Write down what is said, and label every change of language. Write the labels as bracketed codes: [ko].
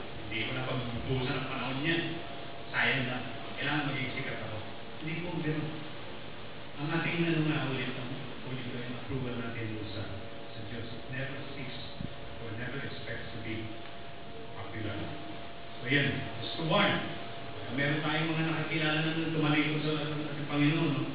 [tl] Hindi ko na pagbubusan ng panahon niyan. Sayang na. Kailangan maging sikat ako. Hindi po gano'n. Ang ating ulit ang approval natin sa Diyos. [en] It never seeks or never expects to be popular. So [tl] yan, [en] just to warn. [tl] Meron tayong mga nakakilala na tumalikod sa ating Panginoon.